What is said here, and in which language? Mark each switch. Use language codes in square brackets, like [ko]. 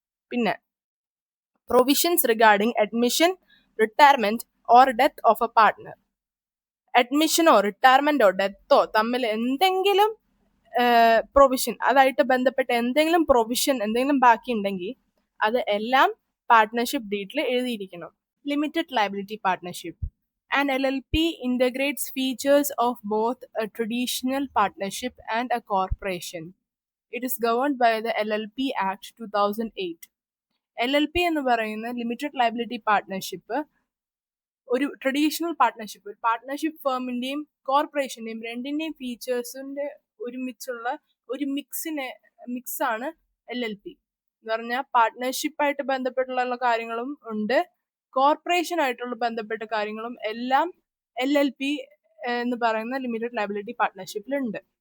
[en] പിന്നെ provisions regarding admission, retirement or death of a partner. [ml] അഡ്മിഷനോ റിട്ടയർമെന്റോ ഡെത്തോ തമ്മിൽ എന്തെങ്കിലും പ്രൊവിഷൻ, അതായിട്ട് ബന്ധപ്പെട്ട എന്തെങ്കിലും പ്രൊവിഷൻ എന്തെങ്കിലും ബാക്കി ഉണ്ടെങ്കിൽ അത് എല്ലാം partnership ഡീഡിൽ എഴുതിയിരിക്കണം. [en] Limited liability partnership. An LLP integrates features of both a traditional partnership and a corporation. It is governed by the LLP Act 2008. [ml] LLP എന്ന് പറയുന്ന ലിമിറ്റഡ് ലയബിലിറ്റി പാർട്ട്ണർഷിപ്പ് ഒരു ട്രഡീഷണൽ പാർട്ട്ണർഷിപ്പ്, ഒരു പാർട്ട്ണർഷിപ്പ് ഫേമിന്റെയും കോർപ്പറേഷന്റെയും രണ്ടിന്റെയും ഫീച്ചേഴ്സിന്റെ ഒരുമിച്ചുള്ള ഒരു മിക്സാണ് LLP എന്ന് പറഞ്ഞാൽ. പാർട്ട്ണർഷിപ്പായിട്ട് ബന്ധപ്പെട്ടുള്ള കാര്യങ്ങളും ഉണ്ട്, കോർപ്പറേഷൻ ആയിട്ടുള്ള ബന്ധപ്പെട്ട കാര്യങ്ങളും എല്ലാം LLP എന്ന് പറയുന്ന ലിമിറ്റഡ് ലയബിലിറ്റി പാർട്ട്ണർഷിപ്പിലുണ്ട്.